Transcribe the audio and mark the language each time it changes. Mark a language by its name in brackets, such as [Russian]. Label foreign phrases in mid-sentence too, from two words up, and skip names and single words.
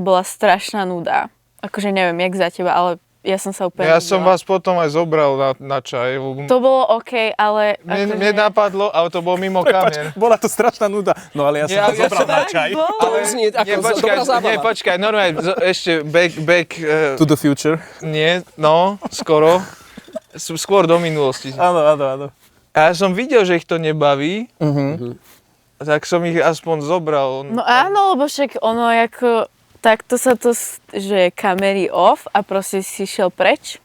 [Slovak] Akože neviem, jak za teba, ale ja som sa úplne Ja som nudila. vás potom aj zobral na čaj. To bolo OK, ale Mne napadlo, ale to bolo mimo kamier. Bola to strašná nuda. No ale ja som to zobral na čaj. To znie ako dobrá zábava. počkaj, normálne, ešte back, [English] To the future. [Slovak] nie, no, skoro. Skôr do minulosti. Áno. A ja som videl, že ich to nebaví, tak som ich aspoň zobral. No áno, lebo však ono ako, takto sa to, že kamery off a proste si šiel preč.